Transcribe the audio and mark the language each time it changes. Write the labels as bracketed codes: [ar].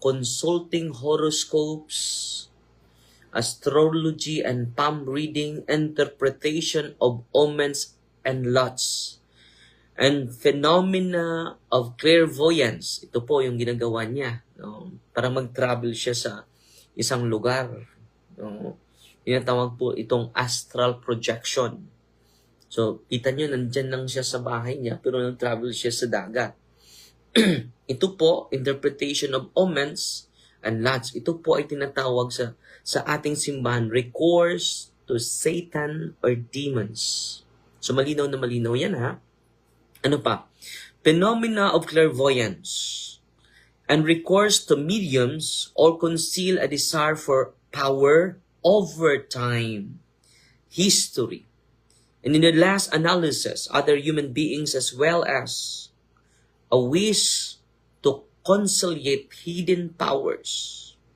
[en] Consulting horoscopes, astrology and palm reading, interpretation of omens and lots, and phenomena of clairvoyance. [tl] Ito po yung ginagawa niya, no? Para mag-travel siya sa isang lugar. No? Tinatawag po itong astral projection. So, kita nyo, nandyan lang siya sa bahay niya, pero nag-travel siya sa dagat. Ito po, [en] interpretation of omens and lots. [tl] Ito po ay tinatawag sa ating simbahan, [en] recourse to Satan or demons. [tl] So, malinaw na malinaw yan, ha? Ano pa? [en] Phenomena of clairvoyance and recourse to mediums or conceal a desire for power over time, history, and in the last analysis, other human beings as well as a wish to conciliate hidden powers.